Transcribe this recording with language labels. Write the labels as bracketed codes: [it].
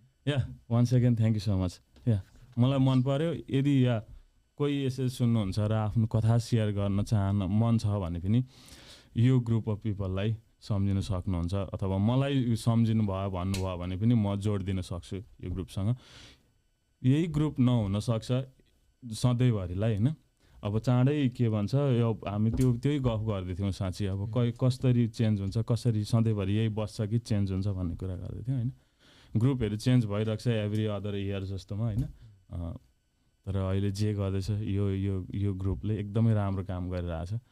[en] Yeah one second thank you so much. [ne] या मलाई मन पर्यो. यदि या कोही यसरी सुन्नुहुन्छ र आफ्नो कथा सेयर गर्न मन छ भने पनि यो ग्रुप अफ पिपललाई सम्झिन सक्नुहुन्छ, अथवा मलाई सम्झिनु भयो भन्नुभयो भने पनि म जोड दिन सक्छु यो ग्रुपसँग. यही ग्रुप नहुन सक्छ सधैँभरिलाई हैन. अब चाँडै के भन्छ यो हामी त्यही गफ गर्दै थियौँ साँच्ची. अब कसरी चेन्ज हुन्छ, कसरी सधैँभरि यही बस्छ कि चेन्ज हुन्छ भन्ने कुरा गर्दै थियौँ हैन. ग्रुपहरू चेन्ज भइरहेको छ एभ्री अदर इयर जस्तोमा हैन. तर अहिले जे गर्दैछ यो ग्रुपले एकदमै राम्रो काम गरिरहेछ.